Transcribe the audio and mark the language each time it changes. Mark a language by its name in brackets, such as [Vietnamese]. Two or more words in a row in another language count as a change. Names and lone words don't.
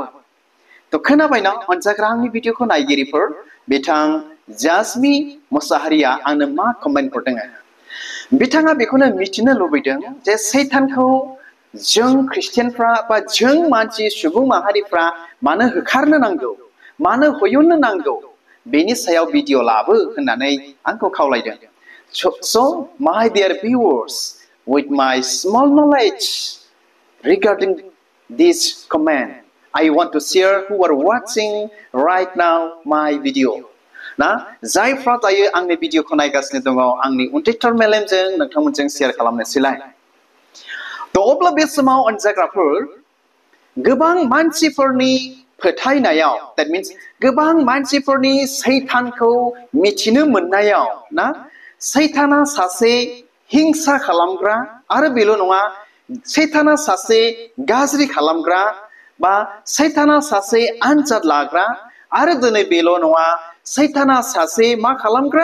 [Bodo] खोनाबायना अनजाग्रा आंनि भिडिअखौ नायगिरिफोर, बिथां जासमी मुसाहारिया आंनो मा कमेन्ट हरदों? बिथाङा बेखौनो मिथिनो लुबैदों जे सैतानखौ जों ख्रिस्टियानफ्रा बा जों मानसि सुबुं माहारिफ्रा मानो होखारनो नांगौ, मानो होयननो नांगौ, बेनि सायाव भिडिअ लाबो होननानै आंखौ खावलायदों। [English] So, my dear viewers, with my small knowledge regarding this comment, I want to share who are watching right now my video. [Bodo] ना जायफ्रा दायो आंनि भिडिअखौ नायगासिनो दङ, आंनि उन्दैथार मेलेमजों नोंथांमोनजों शेयार खालामनोसैलाय। अब्ला बे समाव अनजाग्राफोर, गोबां मानसिफोरनि फोथायनायाव, [English] that means [Bodo] गोबां मानसिफोरनि सैतानखौ मिथिनो मोननायाव ना, सैताना सासे हिंसा खालामग्रा, आरो बेल' नङा, सैताना सासे गाज्रि खालामग्रा, बा सैताना सासे आनजाद लाग्रा, आरो दिनै बेल' नङा, सैताना सासे मा खालामग्रा?